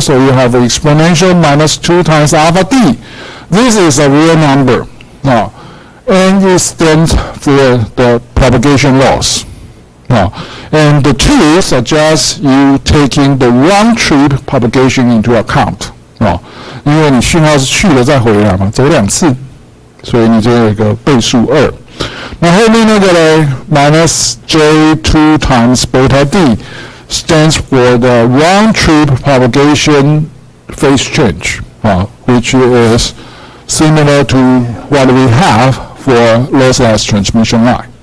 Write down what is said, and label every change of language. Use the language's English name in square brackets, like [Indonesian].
[English] So you have exponential minus 2 times alpha d. This is a real number. Now, and it stands for the propagation loss. Now, and the 2 suggests you taking the round-trip propagation into account. [Chinese] 因为你讯号是去了再回来嘛，走2次，所以你就有一个倍数2。那后面那个呢 [English] ，minus J2 times beta d stands for the round-trip propagation phase change, which is similar to what we have for lossless transmission line.